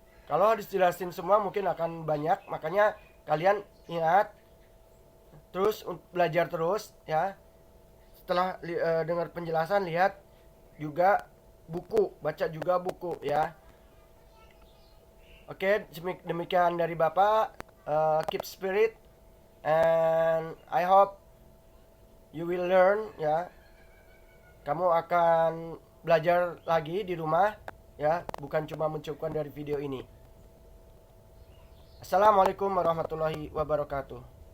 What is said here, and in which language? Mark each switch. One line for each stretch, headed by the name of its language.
Indonesian: Kalau harus jelasin semua mungkin akan banyak, makanya kalian ingat terus, belajar terus ya. Setelah dengar penjelasan, lihat juga buku, baca juga buku ya. Oke, demikian dari Bapak.
English: Keep spirit and I hope you will learn
Indonesian: ya. Kamu akan belajar lagi di rumah ya, bukan cuma mencukupkan dari video ini.
Arabic: Assalamualaikum warahmatullahi wabarakatuh.